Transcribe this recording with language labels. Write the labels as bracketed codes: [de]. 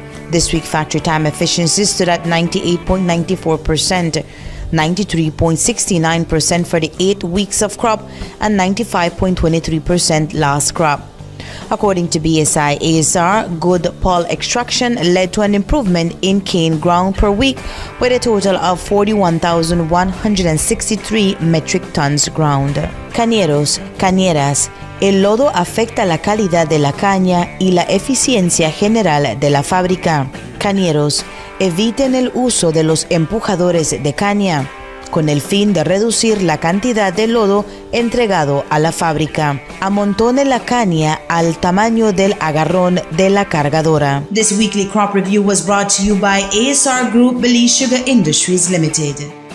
[en] This week factory time efficiency stood at 98.94%, 93.69% for the 8 weeks of crop, and 95.23% last crop. According to BSI ASR, good pulp extraction led to an improvement in cane ground per week with a total of 41,163 metric tons ground. [es] Cañeros, cañeras, el lodo afecta la calidad de la caña y la eficiencia general de la fábrica. Cañeros, eviten el uso de los empujadores de caña, con el fin de reducir la cantidad de lodo entregado a la fábrica. Amontone la caña al tamaño del agarrón de la cargadora. [en] This weekly crop review was brought to you by ASR Group, Belize Sugar Industries Limited.